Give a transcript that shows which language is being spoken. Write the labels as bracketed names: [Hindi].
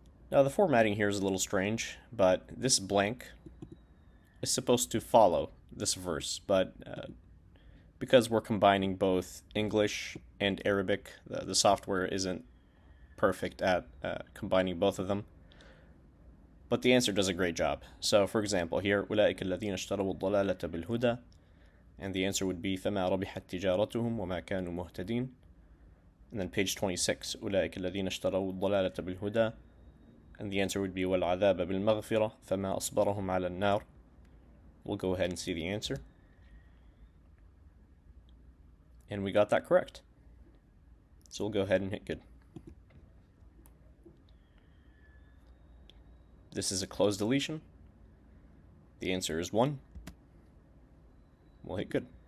[English] Now the formatting here is a little strange, but this blank is supposed to follow this verse, but because we're combining both English and Arabic, the software isn't perfect at combining both of them. But the answer does a great job. So for example here, [Arabic] أولئك الذين اشتروا الضلالة بالهدى, [English] and the answer would be [Arabic] فما ربحت تجارتهم وما كانوا مهتدين. [English] And then page 26, [Arabic] أولئك الذين اشتروا الضلالة بالهدى, [English] and the answer would be [Arabic] والعذاب بالمغفرة فما أصبرهم على النار. [English] We'll go ahead and see the answer. And we got that correct. So we'll go ahead and hit good. This is a closed deletion. The answer is 1. We'll hit good.